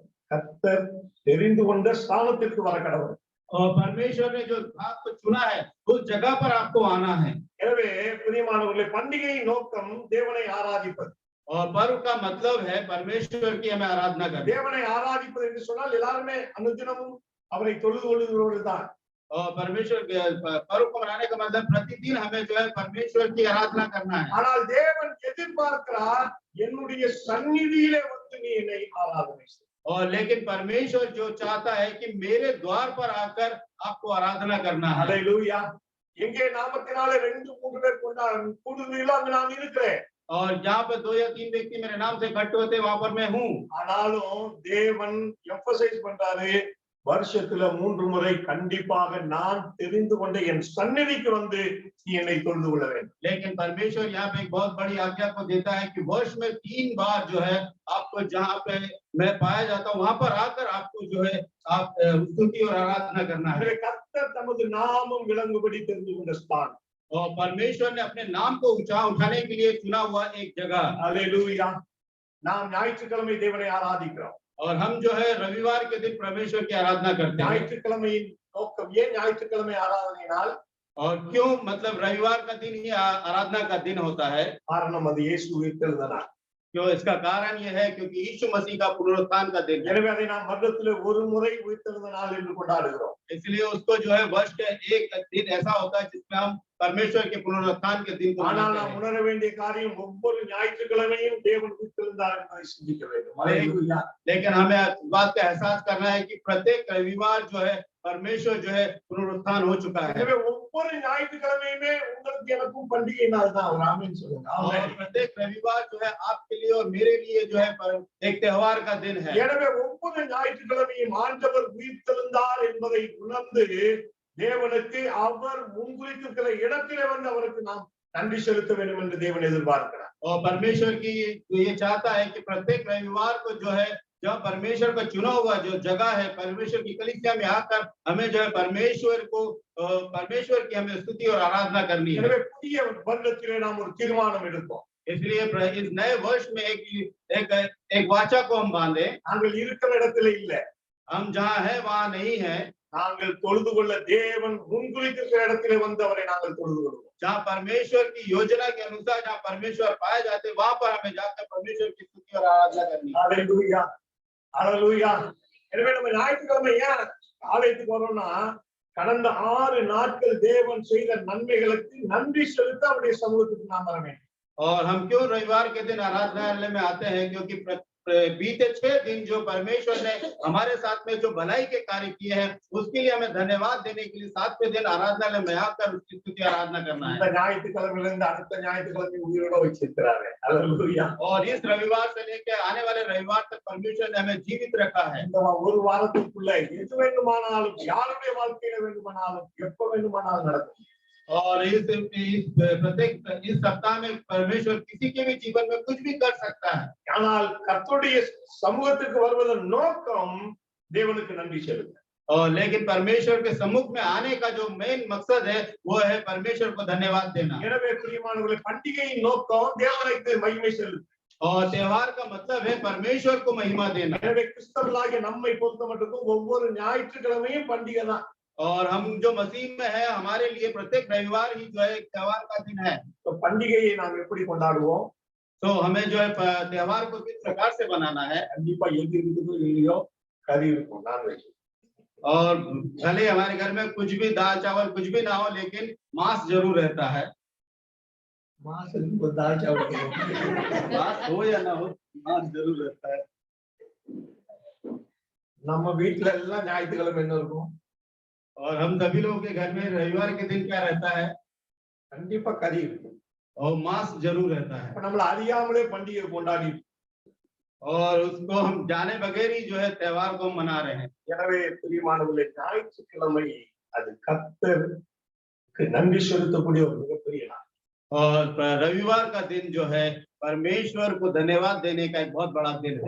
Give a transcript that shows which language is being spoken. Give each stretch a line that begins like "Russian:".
Tamil: கர்த்தர் தெரிந்து கொண்ட ஸ்தானத்திற்கு வர கடவர்கள்.
Hindi: और परमेश्वर ने जो आपको चुना है उस जगह पर आपको आना है।
Tamil: எனவே பிரியமானவர்களே, பண்டிகையின் நோக்கம் தேவனை ஆராதிப்பது.
Hindi: और पर्व का मतलब है परमेश्वर की हमें आराधना करना।
Tamil: தேவனை ஆராதிப்பது என்று சொன்னால் எல்லாருமே அனுதினமும் அவரை தொழுது கொள்ளுகிறவர்கள் தான்.
Hindi: और परमेश्वर के पर्व को मनाने का मतलब प्रतिदिन हमें जो है परमेश्वर की आराधना करना है।
Tamil: ஆனால் தேவன் எதிர்பார்க்கிறார், என்னுடைய சந்நிதியிலே வந்து நீ என்னை ஆராதனை செய்.
Hindi: और लेकिन परमेश्वर जो चाहता है कि मेरे द्वार पर आकर आपको आराधना करना है।
Tamil: ஹல்லேலூயா. எங்கே நாமத்தினாலே 2-3 பேர் கூடுதலோ அங்கு நான் இருக்கிறேன்.
Hindi: और जहाँ पे 2 या 3 व्यक्ति मेरे नाम से इकट्ठे होते वहां पर मैं हूँ।
Tamil: ஆனாலும் தேவன் எம்பசைஸ் பண்றாரு, வருஷத்துல 3 முறை கண்டிப்பாக நான் தெரிந்து கொண்ட என் சந்நிதிக்கு வந்து நீ என்னை தொழுது கொள்ள வேண்டும்.
Hindi: लेकिन परमेश्वर यहाँ पे एक बहुत बड़ी आज्ञा को देता है कि वर्ष में 3 बार जो है आपको जहाँ पे मैं पाया जाता हूँ वहां पर आकर आपको जो है आप स्तुति और आराधना करना है।
Tamil: எனவே கர்த்தர் தமது நாமம் விளங்கும்படி தெரிந்து கொண்ட ஸ்தானம்.
Hindi: और परमेश्वर ने अपने नाम को उठाने के लिए चुना हुआ एक जगह।
Tamil: ஹல்லேலூயா. நாம் ஞாயிற்றுக்கிழமை தேவனை ஆராதிக்கிறோம்.
Hindi: और हम जो है रविवार के दिन परमेश्वर की आराधना करते हैं।
Tamil: ஞாயிற்றுக்கிழமையின் நோக்கம் ஏன் ஞாயிற்றுக்கிழமை ஆராதனையினால்?
Hindi: और क्यों मतलब रविवार का दिन ही आराधना का दिन होता है?
Tamil: காரணம் அது இயேசு உயிர்த்தெழுந்த நாள்.
Hindi: क्यों? इसका कारण यह है क्योंकि यीशु मसीह का पुनरुत्थान का दिन है।
Tamil: எனவே அதை நாம் வருடத்திலே ஒரு முறை உயிர்த்தெழுந்த நாள் என்று கொண்டாடுகிறோம்.
Hindi: इसलिए उसको जो है वर्ष के एक दिन ऐसा होता है जिसमें हम परमेश्वर के पुनरुत्थान के दिन को
Tamil: ஆனால்
Hindi: मनाते
Tamil: நாம்
Hindi: हैं।
Tamil: உணர வேண்டிய காரியம் ஒவ்வொரு ஞாயிற்றுக்கிழமையும் தேவன் உயிர்த்தெழுந்தார் என்பதை சிந்திக்க வேண்டும். ஹல்லேலூயா.
Hindi: लेकिन हमें इस बात का एहसास करना है कि प्रत्येक रविवार जो है परमेश्वर जो है पुनरुत्थान हो चुका है।
Tamil: எனவே ஒவ்வொரு ஞாயிற்றுக்கிழமையுமே உங்களுக்கு எனக்கும் பண்டிகை நாள் தான். ஒரு ஆமென் சொல்லுங்க.
Hindi: और
Tamil: ஆமென்.
Hindi: प्रत्येक रविवार जो है आपके लिए और मेरे लिए जो है एक त्योहार का दिन है।
Tamil: எனவே ஒவ்வொரு ஞாயிற்றுக்கிழமையும் ஆண்டவர் உயிர்த்தெழுந்தார் என்பதை உணர்ந்து தேவனுக்கு அவர் முன்குறித்திருக்கிற இடத்திலே வந்து அவருக்கு நாம் நன்றி செலுத்த வேண்டும் என்று தேவன் எதிர்பார்க்கிறார்.
Hindi: और परमेश्वर की ये चाहता है कि प्रत्येक रविवार को जो है जब परमेश्वर का चुना हुआ जो जगह है परमेश्वर की कलीसिया में आकर हमें जो है परमेश्वर की हमें स्तुति और आराधना करनी है।
Tamil: எனவே புதிய வருடத்திலே நாம் ஒரு தீர்மானம் எடுப்போம்.
Hindi: इसलिए इस नए वर्ष में एक वाचा को हम बांधे।
Tamil: நாங்கள் இருக்கிற இடத்திலே இல்ல,
Hindi: हम जहाँ है वहाँ नहीं है।
Tamil: நாங்கள் தொழுது கொள்ள தேவன் முன்குறித்திருக்கிற இடத்திலே வந்து அவரை நாங்கள் தொழுது கொள்வோம்.
Hindi: जहाँ परमेश्वर की योजना के अनुसार जहाँ परमेश्वर पाए जाते वहां पर हमें जाकर परमेश्वर की स्तुति और आराधना करनी है।
Tamil: ஹல்லேலூயா. ஹல்லேலூயா. எனவே நம்ம ஞாயிற்றுக்கிழமை ஏன் ஆலயத்துக்கு வரோம்னா, கடந்த 6 நாட்கள் தேவன் செய்த நன்மைகளுக்கு நன்றி செலுத்த அவருடைய சமூகத்துக்கு நாம் வர வேண்டும்.
Hindi: और हम क्यों रविवार के दिन आराधनालय में आते हैं? क्योंकि बीते 6 दिन जो परमेश्वर ने हमारे साथ में जो भलाई के कार्य किए हैं उसके लिए हमें धन्यवाद देने के लिए 7वें दिन आराधनालय में आकर उसकी स्तुति आराधना करना है।
Tamil: இந்த ஞாயிற்றுக்கிழமையிலிருந்து அடுத்த ஞாயிற்றுக்கிழமை உயிரோட வச்சிருக்கிறாரு. ஹல்லேலூயா.
Hindi: और इस रविवार से लेकर आने वाले रविवार तक परमेश्वर ने हमें जीवित रखा है।
Tamil: இந்த ஒரு வாரத்துக்குள்ள எது வேண்டுமானாலும் யாருடைய வாழ்க்கையில வேண்டுமானாலும் எப்ப வேண்டுமானாலும் நடக்கும்.
Hindi: और इस सप्ताह में परमेश्वर किसी के भी जीवन में कुछ भी कर सकता है।
Tamil: ஆனால் கர்த்தருடைய சமூகத்துக்கு வருவதன் நோக்கம் தேவனுக்கு நன்றி செலுத்த.
Hindi: और लेकिन परमेश्वर के सम्मुख में आने का जो मेन मकसद है वो है परमेश्वर को धन्यवाद देना।
Tamil: எனவே பிரியமானவர்களே, பண்டிகையின் நோக்கம் தேவனுக்கு மகிமை செலுத்த.
Hindi: और त्योहार का मतलब है परमेश्वर को महिमा देना।
Tamil: எனவே கிறிஸ்தவர்களாகிய நம்மை பொறுத்தமட்டுக்கும் ஒவ்வொரு ஞாயிற்றுக்கிழமையும் பண்டிகை தான்.
Hindi: और हम जो मसीह में है हमारे लिए प्रत्येक रविवार ही जो है एक त्योहार का दिन है।
Tamil: तो பண்டிகையை நாம் எப்படி கொண்டாடுவோம்?
Hindi: तो हमें जो है त्योहार को किस प्रकार से बनाना है।
Tamil: கண்டிப்பா எது இருக்குதோ இல்லையோ கறி இருக்கும், நான்வெஜ்.
Hindi: और भले हमारे घर में कुछ भी दाल चावल कुछ भी ना हो लेकिन मांस जरूर रहता है।
Tamil: மாசத்துக்கு
Hindi: दाल चावल मांस हो या ना हो मांस जरूर रहता है।
Tamil: நம்ம வீட்ல எல்லாம் ஞாயிற்றுக்கிழமை என்ன இருக்கும்?
Hindi: और हम सभी लोगों के घर में रविवार के दिन क्या रहता है?
Tamil: கண்டிப்பா கறி இருக்கும்.
Hindi: और मांस जरूर रहता है।
Tamil: இப்ப நம்மள அறியாமலே பண்டிகை கொண்டாடி,
Hindi: और उसको हम जाने बगैर ही जो है त्योहार को मना रहे हैं।
Tamil: எனவே பிரியமானவர்களே, ஞாயிற்றுக்கிழமை அது கர்த்தருக்கு நன்றி செலுத்தக்கூடிய ஒரு மிகப்பெரிய நாள்.
Hindi: और रविवार का दिन जो है परमेश्वर को धन्यवाद देने का एक बहुत बड़ा दिन है।